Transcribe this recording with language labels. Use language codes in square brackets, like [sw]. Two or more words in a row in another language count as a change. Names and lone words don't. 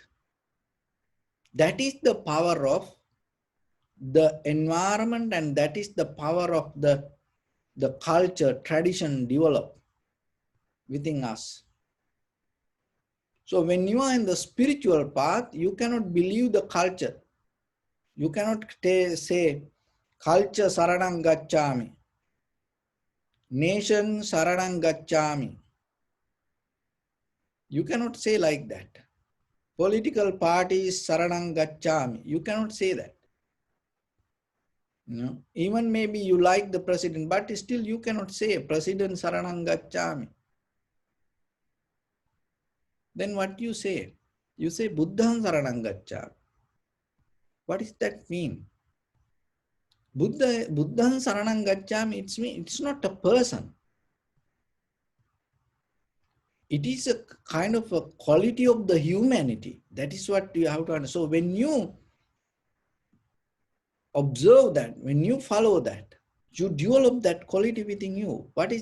[en] That is the power of the environment, and that is the power of the culture, tradition developed within us. So when you are in the spiritual path, you cannot believe the culture. You cannot say, culture [pi] saranam gacchami, [en] nation [pi] saranam gacchami. [en] You cannot say like that. Political parties [pi] saranam gacchami. [en] You cannot say that. You know, even maybe you like the president, but still you cannot say president [pi] saranam gacchami. [en] Then what you say? You say [pi] Buddham saranam gacchami. [en] What does that mean? [pi] Buddham saranam gacchami, [en] it's not a person. It is a kind of a quality of the humanity. That is what you have to understand. So when you observe that, when you follow that, you develop that quality within you.